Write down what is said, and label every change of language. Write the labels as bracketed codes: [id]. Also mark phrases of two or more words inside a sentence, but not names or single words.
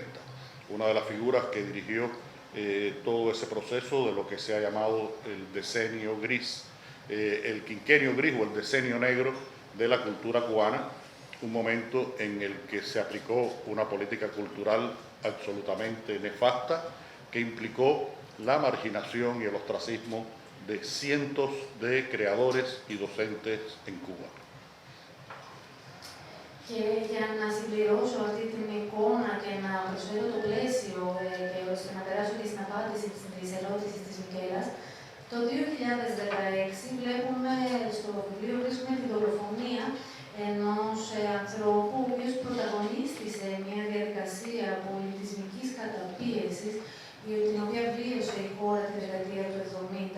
[es] Una de las figuras que dirigió todo ese proceso de lo que se ha llamado el decenio gris, el quinquenio gris o el decenio negro de la cultura cubana, un momento en el que se aplicó una política cultural absolutamente nefasta que implicó la marginación y el ostracismo de cientos de creadores y docentes en Cuba. [el] Και για να συμπληρώσω αυτή την εικόνα και να προσφέρω το πλαίσιο και ώστε να περάσω και στην απάντηση της ερώτησης της Μικέλας, το 2016 βλέπουμε στο βιβλίο βρίσκουμε την δολοφονία ενός ανθρώπου ο οποίος πρωταγωνίστησε μια διαδικασία πολιτισμικής καταπίεσης την οποία βίωσε η χώρα τη δεκαετία του 70.